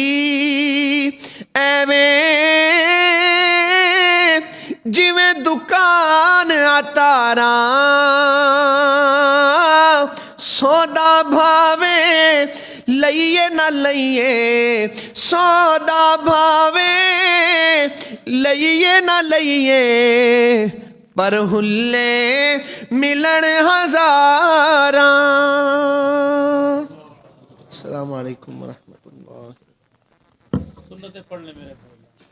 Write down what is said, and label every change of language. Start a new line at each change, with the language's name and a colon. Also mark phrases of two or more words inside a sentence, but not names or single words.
Punjabi: ਐਵੇਂ ਜਿਵੇਂ ਦੁਕਾਨ ਆਤਾਰਾਂ ਸੌਦਾ ਭਾਵੇਂ ਲਈਏ ਨਾ ਲਈਏ ਸੌਦਾ ਭਾਵੇਂ ਲਈਏ ਨਾ ਲਈਏ ਪਰ ਹੁੱਲੇ ਮਿਲਣ ਹਜ਼ਾਰਾਂ।
Arabic: السلام عليكم ورحمة الله.
Hindi: सुन्नतें पढ़ ले मेरे भाई।